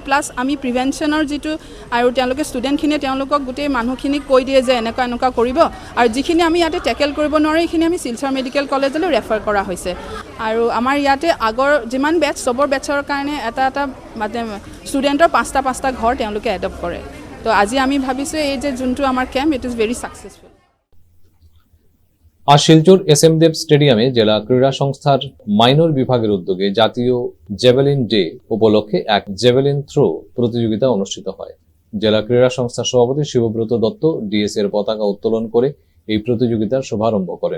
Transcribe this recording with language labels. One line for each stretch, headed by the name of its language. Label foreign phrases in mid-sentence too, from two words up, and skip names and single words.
Assamese: প্লাছ আমি প্ৰিভেনশ্যনৰ যিটো, আৰু তেওঁলোকে ষ্টুডেণ্টখিনিয়ে তেওঁলোকক গোটেই মানুহখিনিক কৈ দিয়ে যে এনেকুৱা কৰিব, আৰু যিখিনি আমি ইয়াতে টেকেল কৰিব নোৱাৰোঁ এইখিনি আমি শিলচৰ মেডিকেল কলেজলৈ ৰেফাৰ কৰা হৈছে। আৰু আমাৰ ইয়াতে আগৰ যিমান বেটছ চবৰ বেটছৰ কাৰণে এটা মানে ষ্টুডেণ্টৰ 5টা ঘৰ তেওঁলোকে এডপ্ট কৰে। তো আজি আমি ভাবিছোঁ এই যে যোনটো আমাৰ কেম্প
English: it is very successful.
Bangla: আজ শিলচর SM দেব স্টেডিয়ামে জেলা ক্রীড়া সংস্থার মাইনর বিভাগের উদ্যোগে জাতীয় জেভেলিন ডে উপলক্ষে এক জেভেলিন থ্রো প্রতিযোগিতা অনুষ্ঠিত হয়। জেলা ক্রীড়া সংস্থার সভাপতি শিবব্রত দত্ত DS এর পতাকা উত্তোলন করে এই প্রতিযোগিতার শুভারম্ভ করেন।